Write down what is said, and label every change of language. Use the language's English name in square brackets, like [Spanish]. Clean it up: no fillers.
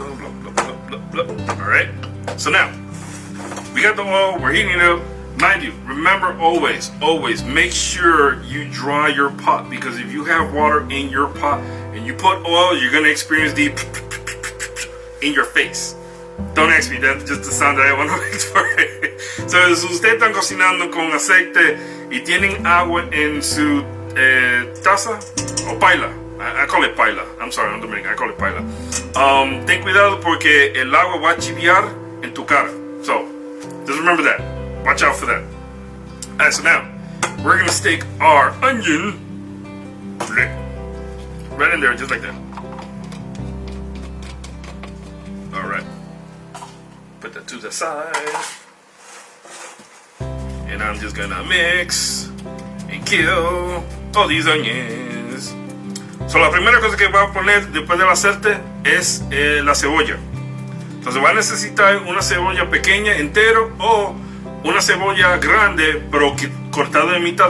[English] Blah, blah, blah, blah, blah. Alright. So now, we got the oil, we're heating it up. Mind you, remember always make sure you dry your pot, because if you have water in your pot and you put oil, you're gonna experience the in your face. Don't ask me, that's just the sound that I want to make for it. [Spanish] So, si ustedes están cocinando con aceite y tienen agua en su taza o paila, [English] I call it paila. I'm sorry, I'm Dominican, I call it paila. [Spanish] Ten cuidado porque el agua va a chiviar en tu cara. [English] So, just remember that. Watch out for that. Alright, so now, we're going to stick our onion right in there, just like that. Alright. Put that to the side. And I'm just going to mix and kill all these onions. [Spanish] So, la primera cosa que voy a poner después del aceite es la cebolla. Entonces va a necesitar una cebolla pequeña entero o una cebolla grande pero cortada de mitad.